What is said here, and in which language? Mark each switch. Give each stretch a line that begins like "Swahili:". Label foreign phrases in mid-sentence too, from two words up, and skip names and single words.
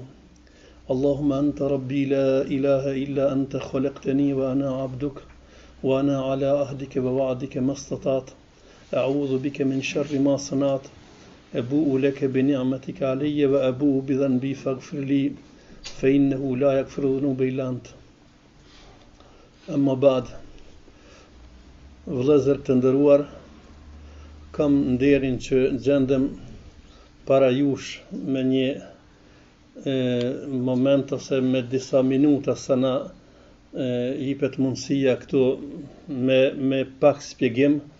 Arabic: اللهم أنت ربي لا إله إلا أنت خلقتني وأنا عبدك وأنا على عهدك ووعدك ما استطعت أعوذ بك من شر ما صنعت أبوء لك بنعمتك علي وأبوء بذنبي فاغفر لي فإنه لا يغفر الذنوب إلا أنت. أما بعد.
Albanian: Vëllezër të nderuar, kam nderin që gjendem para jush me një moment ose me disa minuta sa na jepet mundësia këtu me pak shpjegim.